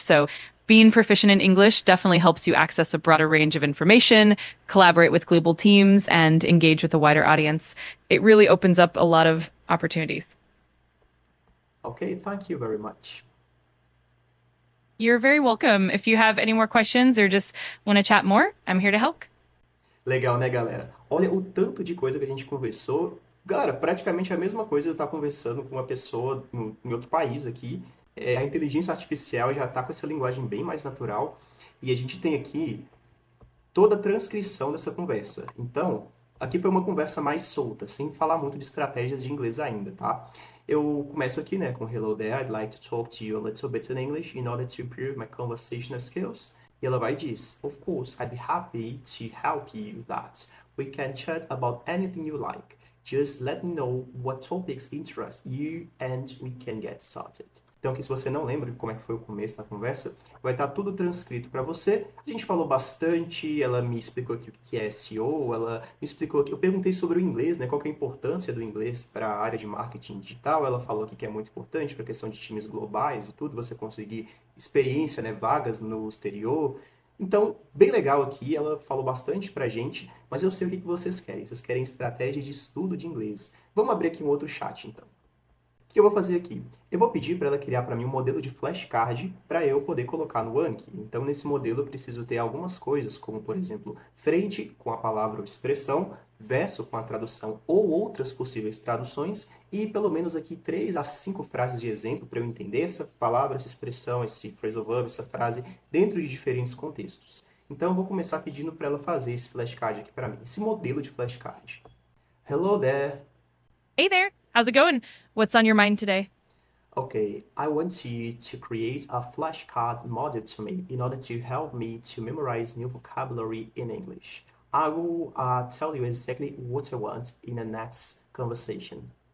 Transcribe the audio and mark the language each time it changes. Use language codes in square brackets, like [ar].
[en] So, being proficient in English definitely helps you access a broader range of information, collaborate with global teams, and engage with a wider audience. It really opens up a lot of opportunities. Okay, thank you very much. You're very welcome. If you have any more questions or just want to chat more, I'm here to help. [pt] Legal, né, galera? Olha o tanto de coisa que a gente conversou. Galera, praticamente a mesma coisa eu estar conversando com uma pessoa em outro país aqui. A inteligência artificial já está com essa linguagem bem mais natural. E a gente tem aqui toda a transcrição dessa conversa. Então, aqui foi uma conversa mais solta, sem falar muito de estratégias de inglês ainda, tá? Eu começo aqui, né, com [en] Hello there, I'd like to talk to you a little bit in English in order to improve my conversational skills. [pt] E ela vai e diz, [en] Of course, I'd be happy to help you with that. We can chat about anything you like. Just let me know what topics interest you and we can get started. [pt] Então, aqui, se você não lembra de como é que foi o começo da conversa, vai estar tudo transcrito para você. A gente falou bastante, ela me explicou aqui o que é SEO, ela me explicou aqui, eu perguntei sobre o inglês, né, qual que é a importância do inglês para a área de marketing digital. Ela falou aqui que é muito importante para a questão de times globais e tudo, você conseguir experiência, né, vagas no exterior. Então, bem legal aqui, ela falou bastante pra gente, mas eu sei o que vocês querem. Vocês querem estratégia de estudo de inglês. Vamos abrir aqui um outro chat, então. O que eu vou fazer aqui? Eu vou pedir para ela criar para mim um modelo de flashcard para eu poder colocar no Anki. Então, nesse modelo, eu preciso ter algumas coisas, como, por exemplo, frente com a palavra ou expressão, verso com a tradução ou outras possíveis traduções e pelo menos aqui 3 a 5 frases de exemplo para eu entender essa palavra, essa expressão, esse phrasal verb, essa frase dentro de diferentes contextos. Então eu vou começar pedindo para ela fazer esse flashcard aqui para mim, esse modelo de flashcard. [en] Hello there. Hey there. How's it going? What's on your mind today? Okay, I want you to create a flashcard model to me in order to help me to memorize new vocabulary in English. I will tell you exactly what I want in the next conversation.